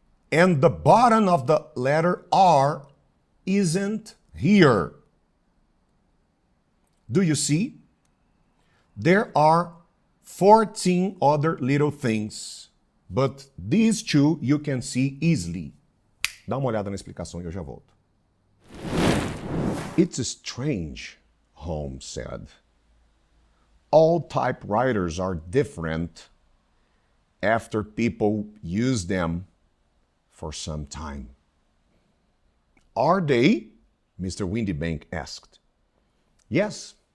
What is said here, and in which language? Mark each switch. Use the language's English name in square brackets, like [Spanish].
[English] And the bottom of the letter R isn't here. Do you see? There are 14 other little things, but these two you can see easily. [Portuguese] Dá uma olhada na explicação e eu já volto. [English] It's strange, Holmes said. All typewriters are different after people use them for some time. Are they? Mr. Windibank asked. Yes.